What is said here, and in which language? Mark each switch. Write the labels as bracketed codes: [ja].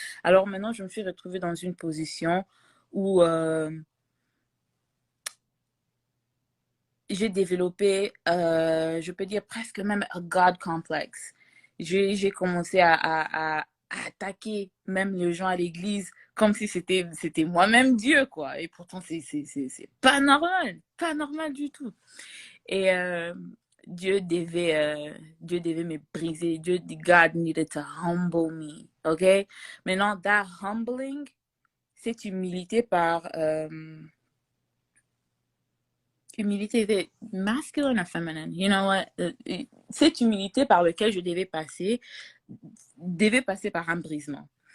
[fr] Alors maintenant, je me suis retrouvée dans une position où j'ai développé, je peux dire presque même un God complex. J'ai commencé à attaquer même les gens à l'église comme si c'était moi-même Dieu, quoi. Et pourtant, c'est pas normal du tout. Et Dieu devait me briser. [en] God needed to humble me, ok? [fr] Maintenant, [en] that humbling, [fr] cette humilité par... humilité masculine [en] or feminine, you know what? [fr] Cette humilité par laquelle je devait passer par un brisement.